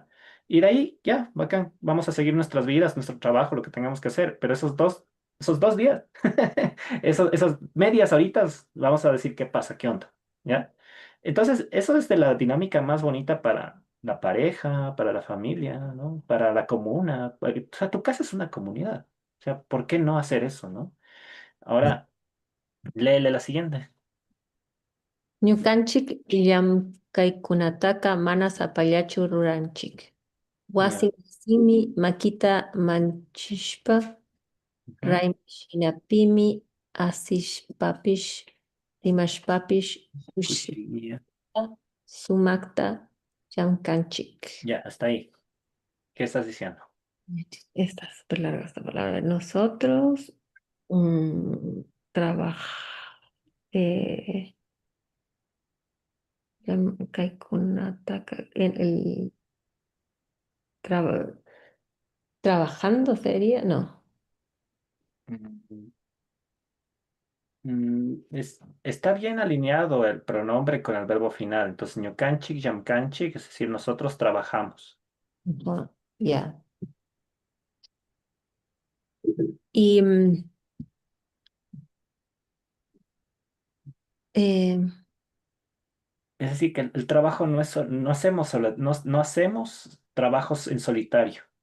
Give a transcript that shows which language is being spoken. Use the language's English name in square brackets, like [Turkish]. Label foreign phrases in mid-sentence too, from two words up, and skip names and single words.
[Spanish] Y de ahí, ya, bacán, vamos a seguir nuestras vidas, nuestro trabajo, lo que tengamos que hacer, pero esos 2 días, esas medias horitas, vamos a decir qué pasa, qué onda, ¿ya? Entonces, eso es de la dinámica más bonita para la pareja, para la familia, ¿no? Para la comuna, o sea, tu casa es una comunidad, o sea, ¿por qué no hacer eso, no? Ahora, léele la siguiente. [Quechua] Ñukanchik llamkaykunataqa mana sapallachu ruranchik. [Spanish] Ya. [Quechua] Wasin simi makita manchishpa Ujú. raymishinapimi asishpapish rimashpapish kushita [Spanish] Cuchilla. [Quechua] sumakta llamkanchik. [Spanish] Ya, hasta ahí. ¿Qué estás diciendo? Está súper larga esta palabra. Nosotros mm, trabaja, eh, en el traba- trabajando sería, no. Mm, está bien alineado el pronombre con el verbo final. Entonces, [Quechua] ñukanchik, llamkanchik, [Spanish] es decir, nosotros trabajamos. Ajá, ya. Y eh, Es decir, que el trabajo no es, no hacemos, no hacemos trabajos en solitario.